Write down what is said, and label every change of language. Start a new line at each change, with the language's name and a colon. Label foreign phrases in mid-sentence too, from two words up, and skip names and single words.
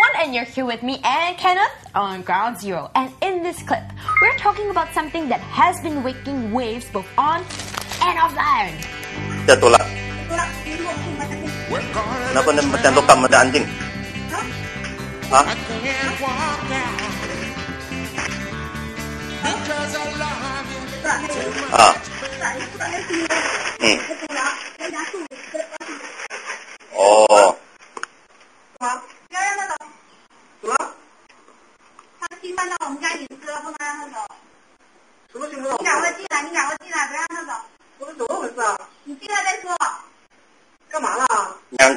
English: and you're here with me and Kenneth on Ground Zero. And in this clip, we're talking about something that has been making waves both on and offline.
Malay: Tolak. Kenapa macam lokam ada anjing? Hah? Ah. Oh.
Chinese: 他侵犯到我们家隐私了，不能让他走。什么情况？你赶快进来，不让他走。我们怎么回事啊？你进来再说。干嘛了 ？Yang